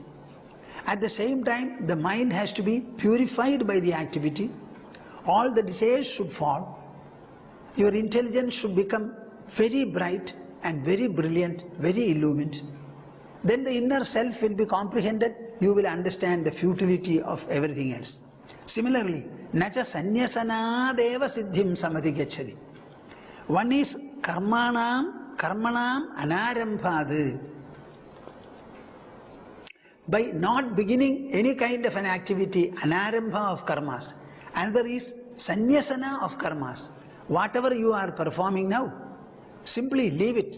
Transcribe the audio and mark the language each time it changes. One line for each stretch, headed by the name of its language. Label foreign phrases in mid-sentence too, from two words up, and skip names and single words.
English: At the same time, the mind has to be purified by the activity. All the desires should fall. Your intelligence should become very bright and very brilliant, very illumined. Then the inner self will be comprehended, you will understand the futility of everything else. Similarly,
Sanskrit: नच संन्यसनादेव सिद्धिं समधि.
English: One is
Sanskrit: कर्मणाम् अनारम्भाद्.
English: By not beginning any kind of an activity, anarambha of karmas. Another is sanyasana of karmas. Whatever you are performing now, simply leave it.